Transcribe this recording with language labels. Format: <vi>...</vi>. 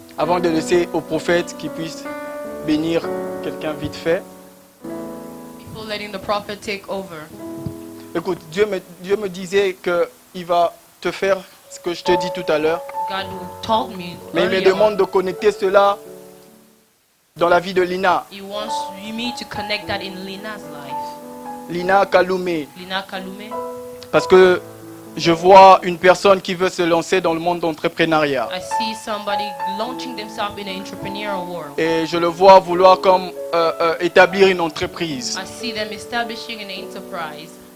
<fr>Avant de laisser au prophète qui puisse bénir quelqu'un vite fait.</fr> <en>Before letting the prophet take over.</en> <fr>Écoute, Dieu me disait qu'il va te faire ce que je te dis tout à l'heure.</fr> <en>God told me</en> <fr>Mais il me</fr> <en>earlier</en> <fr>demande de connecter cela dans la vie de Lina.</fr> <en>He wants me to connect that in Lina's life.</en> <fr>Lina Kaloumé.</fr> <en>Lina Kalume.</en> <fr>Parce que je vois une personne qui veut se lancer dans le monde d'entrepreneuriat.</fr> <en>I see somebody launching themselves in the entrepreneurial world.</en> <fr>Et je le vois vouloir comme établir une entreprise.</fr> <en>I see them establishing an enterprise.</en>